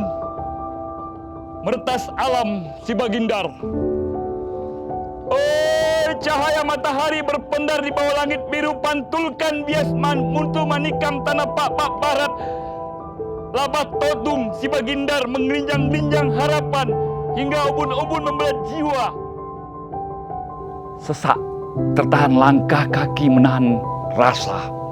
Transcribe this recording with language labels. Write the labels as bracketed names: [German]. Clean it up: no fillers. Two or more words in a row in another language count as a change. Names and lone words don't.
[Indonesian] Meretas alam si Bagindar. Oh, cahaya matahari berpendar di bawah langit biru, pantulkan bias muntu manikam tanah pak barat. Labah todung si Bagindar menggelinjang-gelinjang harapan hingga ubun-ubun membelah jiwa. Sesak tertahan langkah kaki menahan rasa.